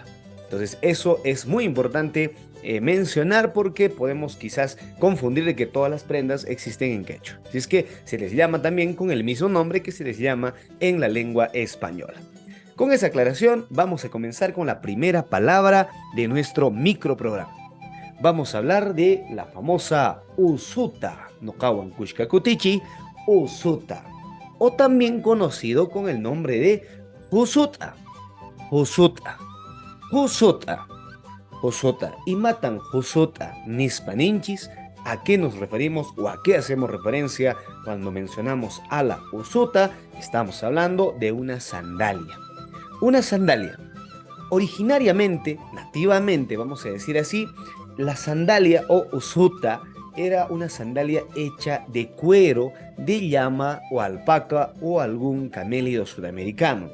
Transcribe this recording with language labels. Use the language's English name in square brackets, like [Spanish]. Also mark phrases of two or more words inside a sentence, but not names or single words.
[Spanish] Entonces, eso es muy importante mencionar porque podemos quizás confundir de que todas las prendas existen en quechua. Así es que se les llama también con el mismo nombre que se les llama en la lengua española. Con esa aclaración, vamos a comenzar con la primera palabra de nuestro microprograma. Vamos a hablar de la famosa usuta, no [Quechua] kawan kushkakutichi, [Spanish] usuta, o también conocido con el nombre de usuta, usuta, usuta, usuta, y [Quechua] matan usuta nispaninchis. [Spanish] ¿A qué nos referimos o a qué hacemos referencia cuando mencionamos a la usuta? Estamos hablando de una sandalia. Una sandalia. Originariamente, nativamente, vamos a decir así, la sandalia o usuta era una sandalia hecha de cuero de llama o alpaca o algún camélido sudamericano.